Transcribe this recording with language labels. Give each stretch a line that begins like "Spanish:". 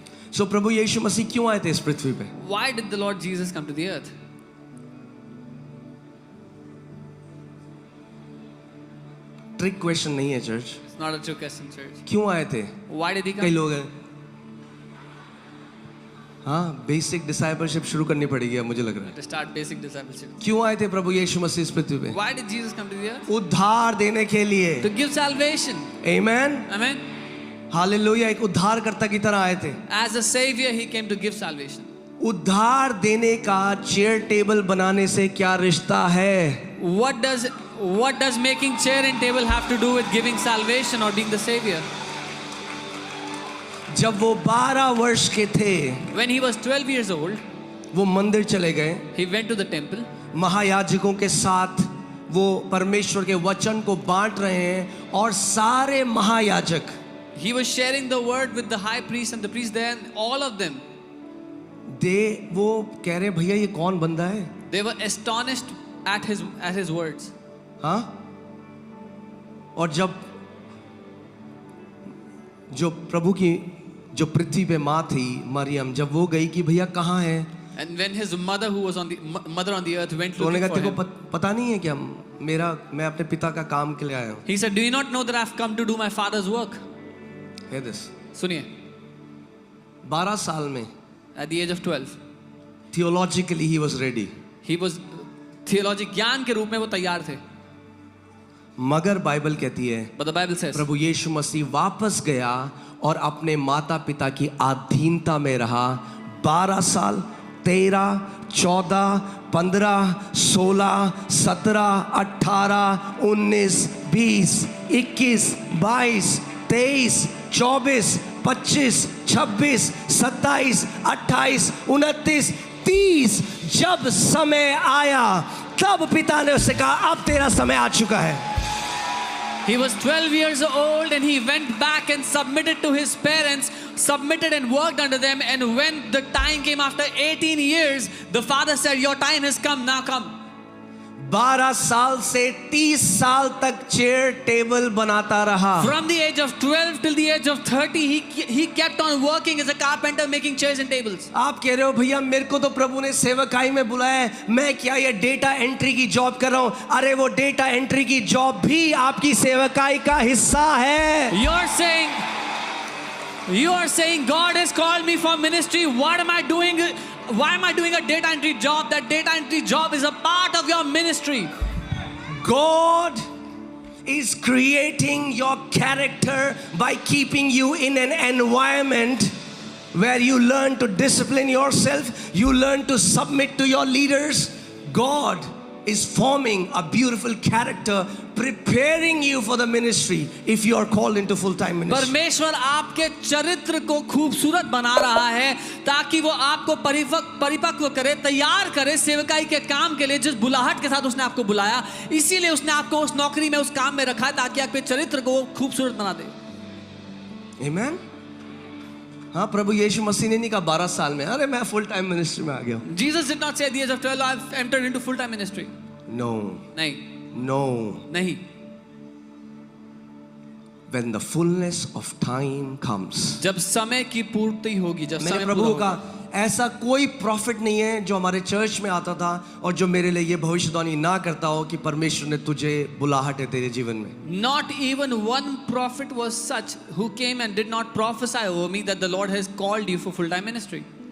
Hindi: So प्रभु यीशु मसीह क्यों आए थे इस पृथ्वी पे?
English: Why did the Lord Jesus come to the earth?
Hindi: Trick question नहीं है church.
English: It's not a true question, church.
Hindi: क्यों आए थे?
English: Why did he
Hindi: कई
English: come?
Hindi: लोग हैं. हाँ, बेसिक डिसाइपलशिप शुरू करनी पड़ेगी अब मुझे लग रहा है.
English: To start basic discipleship.
Hindi: क्यों आए थे प्रभु यीशु मसीह इस पृथ्वी पे?
English: Why did Jesus come to the earth?
Hindi: उद्धार देने के लिए.
English: To give salvation. Amen. Amen.
Hindi: Hallelujah. एक उद्धारकर्ता की तरह आए थे.
English: As a savior, he came to give salvation.
Hindi: उद्धार देने का चेयर टेबल बनाने से क्या रिश्ता है?
English: What does making chair and table have to do with giving salvation or being the savior?
Hindi: जब वो 12 वर्ष के थे,
English: When he was 12 years old,
Hindi: वो मंदिर चले गए.
English: he went to the temple.
Hindi: महायाजकों के साथ वो परमेश्वर के वचन को बांट रहे हैं और सारे महायाजक
English: He was sharing the word with the high priest and the priest there, and all of them,
Hindi: वो कह रहे हैं भैया ये कौन बंदा है?
English: they were astonished at his words.
Hindi: हाँ, और जब जो प्रभु की जो पृथ्वी पे माँ थी मरियम, जब वो गई कि भैया कहाँ है,
English: And when his mother, who was on the earth, went
Hindi: तो उन्होंने
English: looking
Hindi: कहा
English: for
Hindi: तेरे को
English: him,
Hindi: पता नहीं है क्या मैं अपने पिता का काम के लिए आया हूँ?
English: he said, "Do you not know that I've come to do my father's work?" Hear this.
Hindi: सुनिए, 12 साल में
English: at the age of 12, theologically he was ready. he was theology
Hindi: ज्ञान के रूप में वो तैयार थे. मगर बाइबल कहती है
English: But the Bible says,
Hindi: प्रभु यीशु मसीह वापस गया और अपने माता पिता की अधीनता में रहा 12 साल, 13, 14, 15, 16, 17, 18, 19, 20, 21, 22, 23, 24, 25, 26, 27, 28, 29, 30. जब समय आया तब पिता ने उससे कहा अब तेरा समय आ चुका है.
English: he was 12 years old and he went back and submitted to his parents, submitted and worked under them. And when the time came after 18 years, the father said, "Your time has come, now come."
Hindi: 12 साल से 30 साल तक chair table बनाता रहा.
English: From the age of 12 till the age of 30, he kept on working as a carpenter, making chairs and tables.
Hindi: आप कह रहे हो भैया मेरे को तो प्रभु ने सेवकाई में बुलाया है, मैं क्या ये डेटा एंट्री की जॉब कर रहा हूं? अरे वो डेटा एंट्री की जॉब भी आपकी सेवकाई का हिस्सा है.
English: You are saying God has called me for ministry. What am I doing? Why am I doing a data entry job? That data entry job is a part of your ministry. God is creating your character by keeping you in an environment where you learn to discipline yourself, you learn to submit to your leaders. God is forming a beautiful character, preparing you for the ministry if you are called into full-time ministry.
Hindi: परमेश्वर आपके चरित्र को खूबसूरत बना रहा है ताकि वो आपको परिपक्व करे, तैयार करे सेवकाई के काम के लिए. जिस बुलाहट के साथ उसने आपको बुलाया, इसीलिए उसने आपको उस नौकरी में, उस काम में रखा है ताकि आपके चरित्र को खूबसूरत बना दे.
English: Amen.
Hindi: हाँ, प्रभु यीशु मसीह ने नहीं कहा 12 साल में अरे मैं फुल टाइम मिनिस्ट्री में आ गया.
English: Jesus did not say at the age of 12 I've entered into full time ministry. No.
Hindi: नहीं. नहीं.
English: When the fullness of time comes.
Hindi: जब समय की पूर्ति होगी, जब मैंने समय प्रभु को कहा ऐसा कोई प्रॉफिट नहीं है जो हमारे चर्च में आता था और जो मेरे लिए ये भविष्यवाणी ना करता हो कि परमेश्वर ने तुझे बुलाहट है तेरे जीवन में.
English: Not even one prophet was such who came and did not prophesy over me that the Lord has called you for full time ministry.